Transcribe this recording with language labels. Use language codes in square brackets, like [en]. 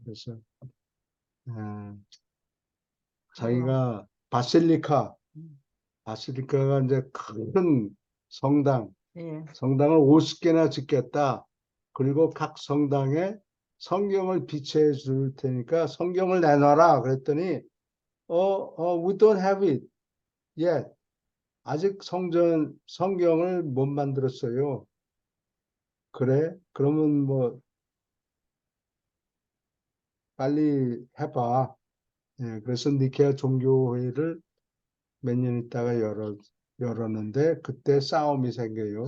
[ko] 그래서 자기가 바실리카가 이제 큰 성당, 예. 성당을 50개나 짓겠다. 그리고 각 성당에 성경을 비치해 줄 테니까 성경을 내놔라. 그랬더니 [en] we don't have it yet. [ko] 아직 성경을 못 만들었어요. 그래? 그러면 뭐 빨리 해봐. 그래서 니케아 종교회의를 몇 년 있다가 열었는데 그때 싸움이 생겨요.